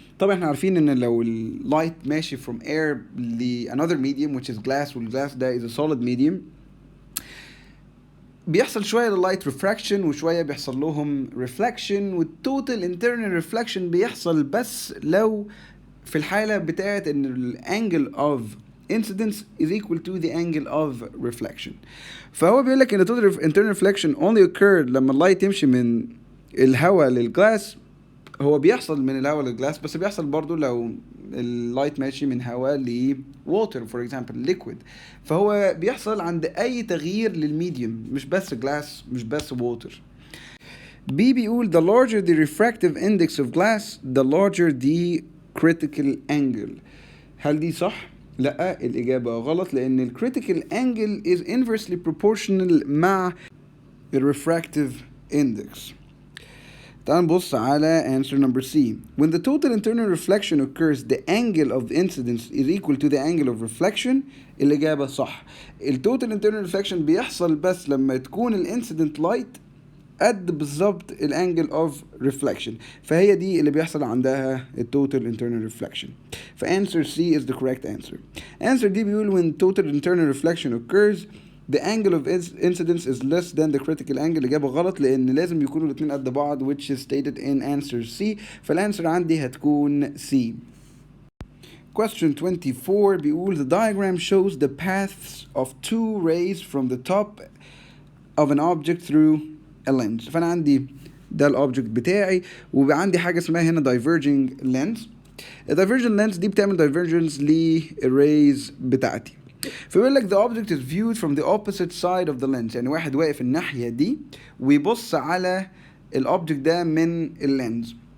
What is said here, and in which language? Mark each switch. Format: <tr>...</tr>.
<ar>طبعا احنا عارفين ان لو اللايت ماشي</ar> <en>from air ل another medium which is glass، والglass ده is a solid medium، بيحصل شوية لللايت refraction وشوية بيحصل لهم reflection، والtotal internal reflection بيحصل بس لو في الحالة بتاعت ان ال angle of incidence is equal to the angle of reflection.</en> <ar>فهو بيقول لك ان</ar> <en>total internal reflection only occurred</en> <ar>لما اللايت يمشي من الهواء للجلاس. هو بيحصل من الهواء للجلاس، بس بيحصل برضو لو اللايت ماشي من هواء ل</ar> <en>water for example liquid.</en> <ar>فهو بيحصل عند اي تغيير للميديوم، مش بس glass مش بس water.</ar> <en>B بيقول the larger the refractive index of glass the larger the critical angle.</en> <ar>هل دي صح؟ لا، الإجابة غلط، لأن ال critical angle</ar> <en>is inversely proportional</en> <ar>مع ال refractive index. تعال نبص على answer number C.</ar> <en>When the total internal reflection occurs the angle of the incidence is equal to the angle of reflection.</en> <ar>الإجابة صح. ال total internal reflection بيحصل بس لما تكون ال incident light قد بالظبط الانجل اوف ريفلكشن، فهي دي اللي بيحصل عندها التوتال انترنال ريفلكشن. فانسر سي</ar> <en>is the correct answer. answer دي</en> <ar>بيقول</ar> <en>when total internal reflection occurs the angle of incidence is less than the critical angle.</en> <ar>اجابه غلط، لان لازم يكونوا الاثنين قد بعض</ar> <en>which is stated in answer C.</en> <ar>فالانسر عندي هتكون C.</ar> <en>Question 24</en> <ar>بيقول</ar> <en>the diagram shows the paths of two rays from the top of an object through a lens.</en> <ar>فانا عندي ده الاوبجكت بتاعي وعندي حاجه اسمها هنا diverging lens. الدايفرجنت lens دي بتعمل divergence للريز بتاعتي.</ar> <en>فبيقول لك the object is viewed from the opposite side of the lens،</en> <ar>يعني واحد واقف الناحيه دي ويبص على الاوبجكت ده من اللينز.</ar>